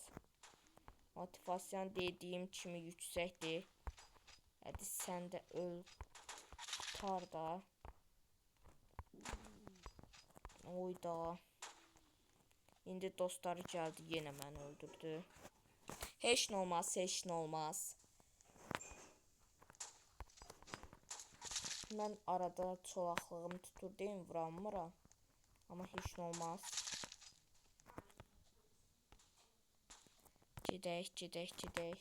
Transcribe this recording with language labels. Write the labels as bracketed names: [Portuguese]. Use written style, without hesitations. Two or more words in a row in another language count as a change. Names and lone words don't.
[Turkish] Motivasyon dediğim kimi yüksekti. Hadi sen de öl. Tutar da. Oyda. İndi dostları geldi, yine beni öldürdü. [Azerbaijani] Heç nə olmaz, heç nə olmaz. Mən arada çolaqlığım tutur deyim, vuramıram. Ama heç nə olmaz. Gedək, gedək, gedək.